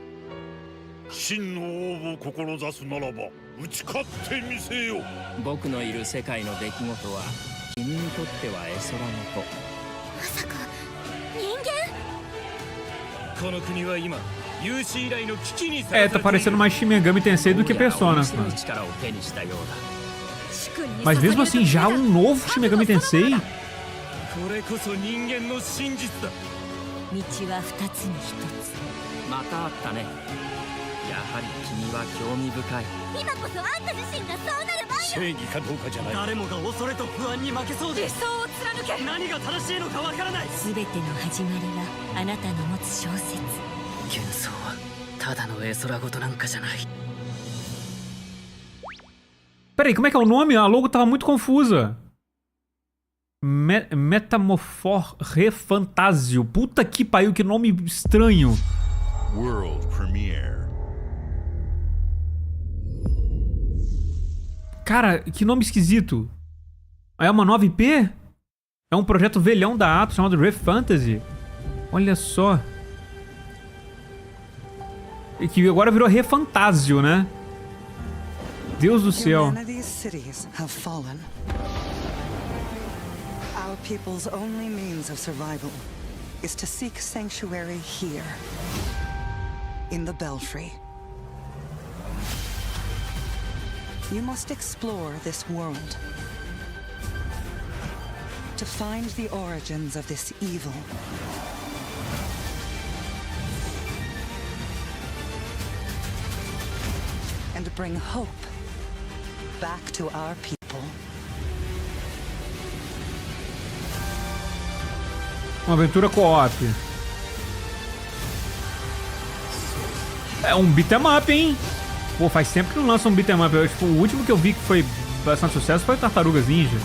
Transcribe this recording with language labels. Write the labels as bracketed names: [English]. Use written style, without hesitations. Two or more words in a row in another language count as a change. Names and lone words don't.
[Japanese] 真の王を志すならば打ち勝ってみせよ。僕のいる世界の出来事は君にとっては絵空の子。まさか人間？この国は今有史以来の危機にさ [Portuguese] tá parecendo mais Shin Megami Tensei do que Persona, mano. Mas mesmo assim, já um novo Shin Megami Tensei? [Japanese] これこそ人間の真実だ。道は二つに一つ。またあったね。やはり君は興味深い。今こそあんた自身がそうなる番よ。正義かどうかじゃない。誰もが恐れと不安に負けそうで。理想を貫け。何が正しいのかわからない。すべての始まりはあなたの持つ小説。幻想はただの絵空事なんかじゃない。 [Portuguese] Peraí, como é que é o nome? A logo tava muito confusa. Metamorphorefantásio. Puta que pariu, que nome estranho. [English] World Premiere. [Portuguese] Cara, que nome esquisito. É uma nova IP? É um projeto velhão da Atos chamado Refantasy. Olha só. E que agora virou Refantásio, né? Deus do céu. [English] Humanity's cities have fallen. Our people's only means of survival is to seek sanctuary here, in the Belfry. You must explore this world to find the origins of this evil. And bring hope back to our people. [Portuguese] Uma aventura co-op. É um beat'em up, hein? Pô, faz tempo que não lança um beat'em up. Tipo, o último que eu vi que foi bastante sucesso foi Tartarugas Ninja.